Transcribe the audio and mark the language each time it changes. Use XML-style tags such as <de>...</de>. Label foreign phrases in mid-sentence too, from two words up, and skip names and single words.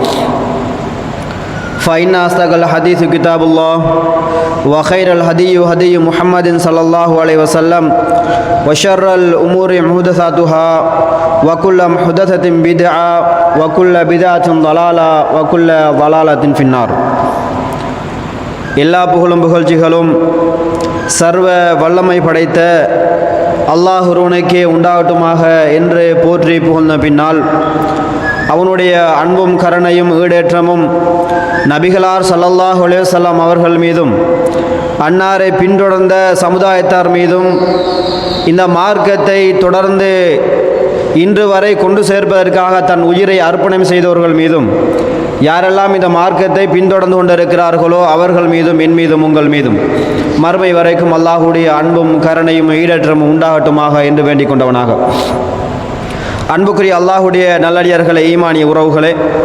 <ar>فإن أصدق الحديث كتاب الله وخير الهدي هدي محمد صلى الله عليه وسلم وشر الأمور محدثاتها وكل محدثة بدعة وكل بدعة ضلالة وكل ضلالة في النار.</ar> <ta>எல்லா புகழும் புகழ்ச்சிகளும் சர்வ வல்லமை படைத்த அல்லாஹ் ஒருவனுக்கே உண்டாகட்டுமாக என்று போற்றி புகழ்ந்த பின்னால் அவனுடைய அன்பும் கருணையும் ஈடேற்றமும் நபிகளார்</ta> <ar>صلى الله عليه وسلم</ar> <ta>அவர்கள் மீதும் அன்னாரை பின்தொடர்ந்த சமுதாயத்தார் மீதும் இந்த மார்க்கத்தை தொடர்ந்து இன்று வரை கொண்டு சேர்ப்பதற்காக தன் உயிரை அர்ப்பணம் செய்தவர்கள் மீதும் யாரெல்லாம் இந்த மார்க்கத்தை பின்தொடர்ந்து கொண்டிருக்கிறார்களோ அவர்கள் மீதும் என் மீதும் உங்கள் மீதும் மறுமை வரைக்கும் அல்லாஹுடைய அன்பும் கருணையும் ஈடேற்றமும் உண்டாகட்டுமாக என்று வேண்டிக் கொண்டவனாக அன்புக்குரிய அல்லாஹுடைய நல்லடியார்களே, ஈமானிய உறவுகளே,</ta>